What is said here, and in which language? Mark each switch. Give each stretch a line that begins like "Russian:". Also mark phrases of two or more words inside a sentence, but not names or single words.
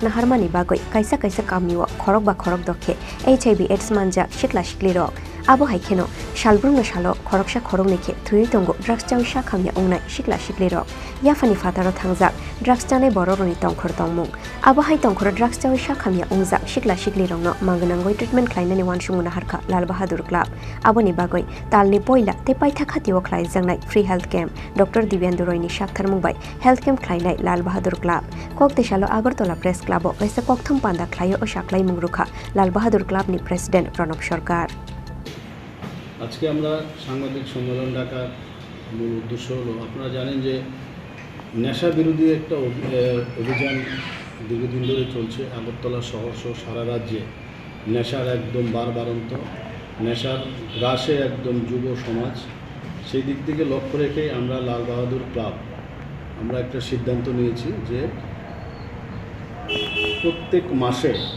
Kok Borok: na harmani bagoi kaisa kamio khorok ba khorok dokhe HIV AIDS manja sikla sikli rok abo haikeno shalbrung no shalo khoroksa khorok nekhe thui tongo drugs chawi Sakhamya ongnai sikla sikli rok yafani fataro thangjak drugs chane bororoni tongkhor tongmung abo hai tongkhor drugs chawi Sakhamya ongjak sikla sikli rok no maganangoi treatment Khlainani Wansukmung Naharkha Lal Bahadur Club aboni bagoi talni poila te paitha khatio khlaijaknai
English: free health camp
Kok Borok: Dr. Divyanduroi ni saktharmung bai
English: health camp
Kok Borok: khlainai Lal Bahadur Club Kokteshalo Agartala Press Club o kaisa kokthum panda khlaio o Sakhlaimung rukha Lal Bahadur Club ni President Pranab Sarkar
Bangla: আজকে আমরা সাংবাদিক সম্মেলন ডাকার মূল উদ্দেশ্য হলো আপনারা জানেন যে নেশা বিরোধী একটা অভিযান দীর্ঘদিন ধরে চলছে আগরতলা শহর সহ সারা রাজ্যে নেশার একদম বারবারন্ত নেশার গ্রাসে একদম যুব সমাজ সেই দিক থেকে লক্ষ্য রেখে আমরা লাল বাহাদুর ক্লাব আমরা একটা সিদ্ধান্ত নিয়েছি যে প্রত্যেক মাসে